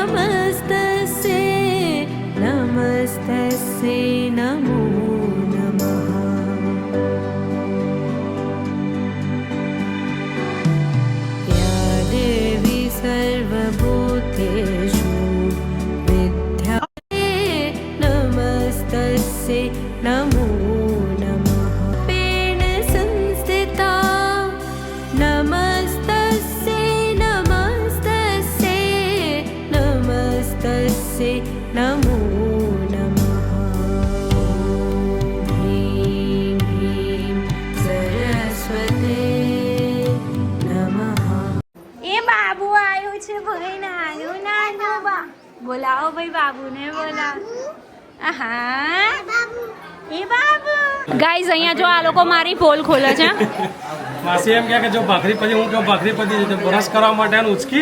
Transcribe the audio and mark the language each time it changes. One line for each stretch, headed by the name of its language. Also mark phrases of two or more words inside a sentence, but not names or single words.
Sanskrit: नमस्तस्यै नमो सर्वभूतेषु विद्याये नमस्तस्यै नमो नमः पेण संस्थिता नमस्तस्यै नमस्तस्यै नमो नमः ह्रीं ह्रीं सरस्वते नमः.
Gujarati: એ બાબુ આવ્યો છે ભાઈ, નાનો બા. બોલાવો ભાઈ બાબુને, બોલાવો. આહા એ બાબુ. ગાઈઝ અહીંયા જો આ લોકો મારી પોલ ખોલે છે. માસી એમ કે જો ભાખરી પછી હું કે ભાખરી પછી બ્રશ કરવા માટે ઉચકી